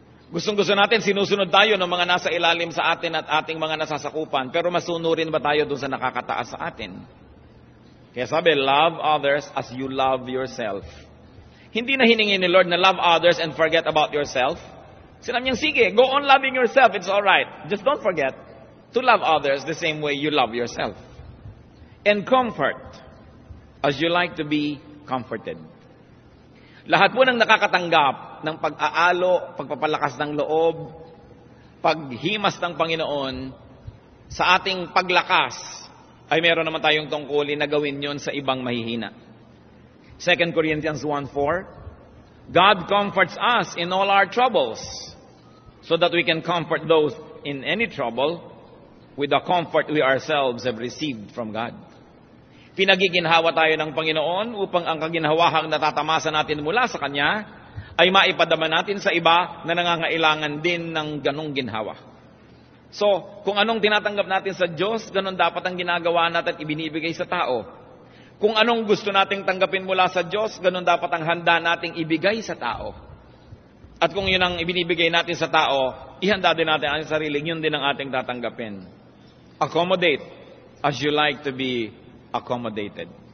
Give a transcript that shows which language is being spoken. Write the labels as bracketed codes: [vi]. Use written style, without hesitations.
[tl] Gustong-gusto natin, sinusunod tayo ng mga nasa ilalim sa atin at ating mga nasasakupan, pero masunurin ba tayo doon sa nakakataas sa atin? Kaya sabi, [en] love others as you love yourself. [tl] Hindi na hiningi ni Lord na [en] love others and forget about yourself. [tl] Sinabi niyang, sige, [en] go on loving yourself, it's alright. Just don't forget to love others the same way you love yourself. And comfort as you like to be comforted. [tl] Lahat po ng nakakatanggap ng pag-aalo, pagpapalakas ng loob, paghimas ng Panginoon, sa ating paglakas, ay meron naman tayong tungkulin na gawin yon sa ibang mahihina. [en] 2 Corinthians 1:4, God comforts us in all our troubles, so that we can comfort those in any trouble with the comfort we ourselves have received from God. [tl] Pinagiginhawa tayo ng Panginoon upang ang kaginhawahang natatamasa natin mula sa Kanya ay maipadama natin sa iba na nangangailangan din ng ganong ginhawa. So, kung anong tinatanggap natin sa Diyos, ganon dapat ang ginagawa natin at ibinibigay sa tao. Kung anong gusto nating tanggapin mula sa Diyos, ganon dapat ang handa nating ibigay sa tao. At kung yun ang ibinibigay natin sa tao, ihanda din natin ang sarili, yun din ang ating tatanggapin. [en] Accommodate as you like to be accommodated.